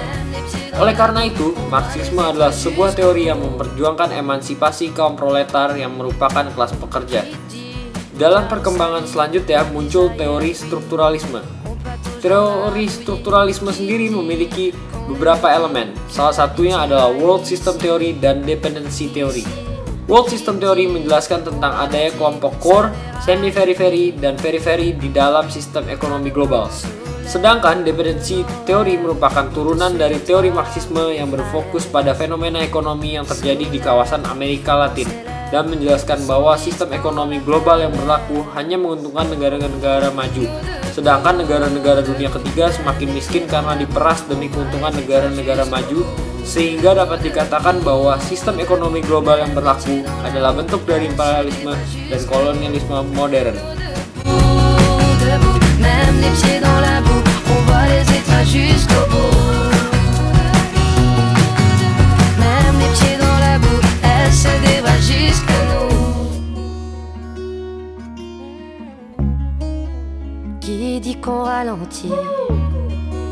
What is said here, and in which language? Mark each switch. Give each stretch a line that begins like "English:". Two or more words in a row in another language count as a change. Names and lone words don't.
Indonesian: Oleh karena itu, Marxisme adalah sebuah teori yang memperjuangkan emansipasi kaum proletar yang merupakan kelas pekerja. Dalam perkembangan selanjutnya muncul teori strukturalisme. Teori strukturalisme sendiri memiliki beberapa elemen, salah satunya adalah
English: World System Theory
Indonesian: dan
English: Dependency Theory. World System Theory
Indonesian: menjelaskan tentang adanya kelompok
English: core, semi-periphery,
Indonesian: dan periphery di dalam sistem ekonomi global. Sedangkan dependency teori merupakan turunan dari teori Marxisme yang berfokus pada fenomena ekonomi yang terjadi di kawasan Amerika Latin dan menjelaskan bahwa sistem ekonomi global yang berlaku hanya menguntungkan negara-negara maju, sedangkan negara-negara dunia ketiga semakin miskin karena diperas demi keuntungan negara-negara maju, sehingga dapat dikatakan bahwa sistem ekonomi global yang berlaku adalah bentuk dari imperialisme dan kolonialisme modern.
French: même les pieds dans la boue, on voit les étoiles jusqu'au bout. Même les pieds dans la boue, elles se dévoilent jusqu'à nous. Qui dit qu'on ralentit?